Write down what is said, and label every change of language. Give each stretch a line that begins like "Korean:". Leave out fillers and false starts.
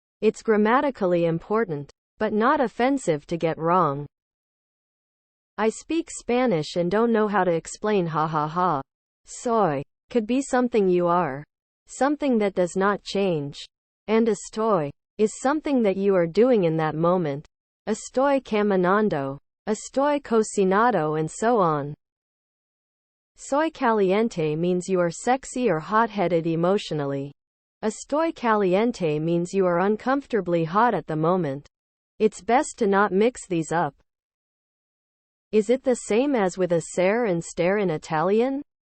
English: It's grammatically important, but not offensive to get wrong. I speak Spanish and don't know how to explain ha ha ha. Soy could be something you are, something that does not change. And estoy is something that you are doing in that moment.
Spanish: Estoy caminando, estoy cocinado,
English: and so on.
Spanish: Soy caliente
English: means you are sexy or hot-headed emotionally.
Spanish: Estoy caliente
English: means you are uncomfortably hot at the moment. It's best to not mix these up. Is it the same as with essere and stare in Italian?